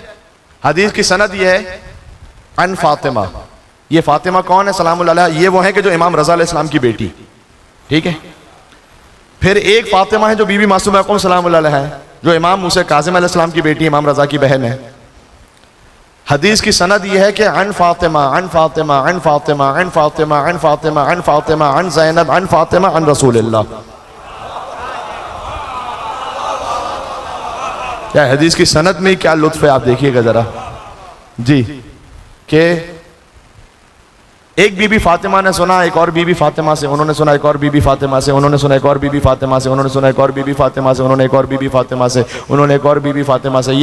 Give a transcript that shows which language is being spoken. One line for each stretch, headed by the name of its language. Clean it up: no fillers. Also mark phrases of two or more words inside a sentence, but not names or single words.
Hindi: हदीस की सनद ये है अन फातिमा। ये फातिमा कौन है
Arabic: سلام الله عليها?
Hindi: ये वो है कि जो इमाम रज़ा अलैहिस्सलाम की बेटी, ठीक है। फिर एक फातिमा है जो बीबी मासूमा अक़म
Arabic: سلام الله عليها
Hindi: है, जो इमाम मूसा काज़िम अलैहिस्सलाम की बेटी, इमाम रज़ा की बहन है। हदीस की सनद यह है कि
Arabic: عن فاطمة عن فاطمة عن فاطمة عن فاطمة عن فاطمة عن فاطمة عن زينب عن فاطمة عن رسول الله.
Hindi: क्या हदीस की सनद में क्या लुत्फ है, आप देखिएगा जरा जी। कि एक बीबी फातिमा ने सुना एक और बीबी फातिमा से, उन्होंने सुना एक और बीबी फातिमा से, उन्होंने सुना एक और बीबी फातिमा से, उन्होंने सुना एक और बीबी फातिमा से, उन्होंने एक और बीबी फातिमा से, उन्होंने एक और बीबी फातिमा से।